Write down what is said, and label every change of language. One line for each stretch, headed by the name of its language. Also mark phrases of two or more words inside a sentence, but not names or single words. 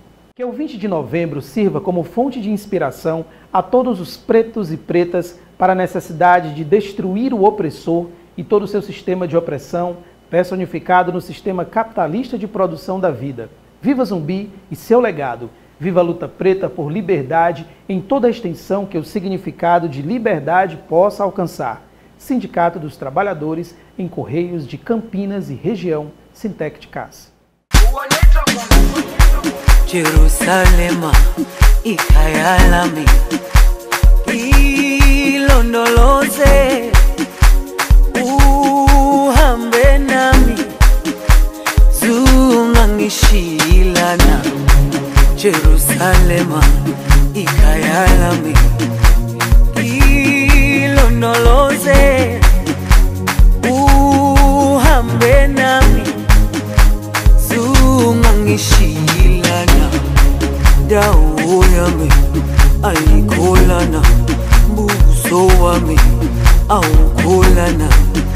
Portuguese: Que o 20 de novembro sirva como fonte de inspiração a todos os pretos e pretas para a necessidade de destruir o opressor e todo o seu sistema de opressão, personificado no sistema capitalista de produção da vida. Viva Zumbi e seu legado! Viva a luta preta por liberdade em toda a extensão que o significado de liberdade possa alcançar. Sindicato dos Trabalhadores em Correios de Campinas e região, Sintec-Ticás.
Zulu: Jerusalema ikhayalami ilondoloze uhambe nami zungangishilana Jerusalema ikhayalami ilondoloze uhambe nami zungangishilana dawo yami ayikholana buso wami awukholana